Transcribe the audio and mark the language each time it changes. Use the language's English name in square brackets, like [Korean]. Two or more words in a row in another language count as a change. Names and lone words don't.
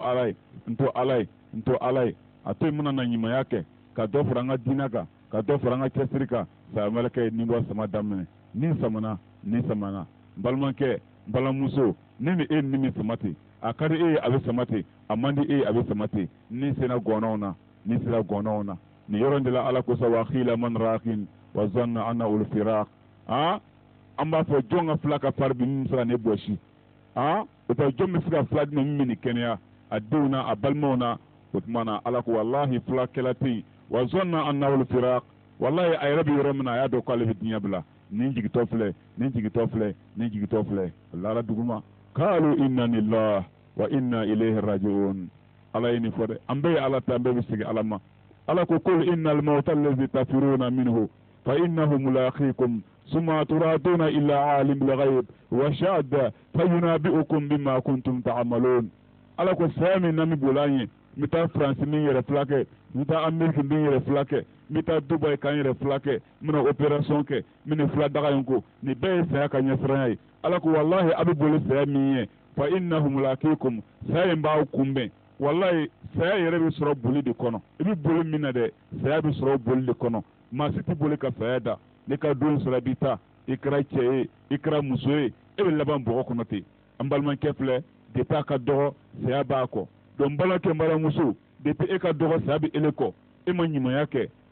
[Bambara] ala ye a to yen n bɛna na ɲumanya kɛ ka dɔ fara an ka diinɛ kan ka dɔ fara an ka cɛsiri kan saya mɛlɛkɛ ye nimɔ sama daminɛ ni samana n balimakɛ n balimamuso ne ni e nimi sama ten a ka di e ye a bɛ sama ten a man di e ye a bɛ sama ten ni sera gɔnɔnw na nin yɔrɔ in de la ala ko sa [Arabic] وقيل من راق وظن أنه الفراق [Bambara] an b'a fɔ jɔn ka fila ka fari bi min bɛ se ka ne bɔsi o tɛ jɔn bɛ se ka fila di min bɛ nin kɛnɛya a denw na a balimaw na o tuma na ala ko wallahi filakɛla tɛ yen [Arabic] وظن أنه الفراق [Bambara] wallahi a yɛrɛ bɛ yɔrɔ min na a y'a dɔn k'ale bɛ diɲɛ bila nin jigitɔ filɛ lara duguma kaalu [Arabic] إنا لله وإنا إليه راجعون [Bambara] ala ye nin fɔ dɛ an bɛɛ ye ala ta an bɛɛ bɛ segin ala ma ala ko [Arabic] قل إن الموت الذي تفرون منه فإنه ملاقيكم ثم تردون إلى عالم الغيب والشهادة فينبئكم بما كنتم تعملون [Bambara] ala ko saya min na mi bolan ye n bɛ taa faransi min yɛrɛ fulakɛ n bɛ taa ameriki min yɛrɛ fulakɛ n bɛ taa dubayi kan yɛrɛ fulakɛ n bɛna opération kɛ n bɛ nin fila daga in ko nin bɛɛ ye saya ka ɲɛsiranya ye ala ko wallahi a bɛ boli saya min ye [Arabic] فإنه ملاقيكم [Bambara] saya in b'aw kunbɛn wallahi saya yɛrɛ bɛ sɔrɔ boli de kɔnɔ i bɛ boli min na dɛ saya bɛ sɔrɔ boli de kɔnɔ maa si tɛ boli ka saya da ne ka don sɔrɔ b'i ta i kɛra cɛ ye i kɛra muso ye e bɛ laban bɔgɔ kɔnɔ ten an balimakɛ filɛ depuis a ka dɔgɔ saya b'a kɔ donc balimakɛ n balimamuso depuis e ka dɔgɔ saya bɛ ele kɔ e ma ɲumanya kɛ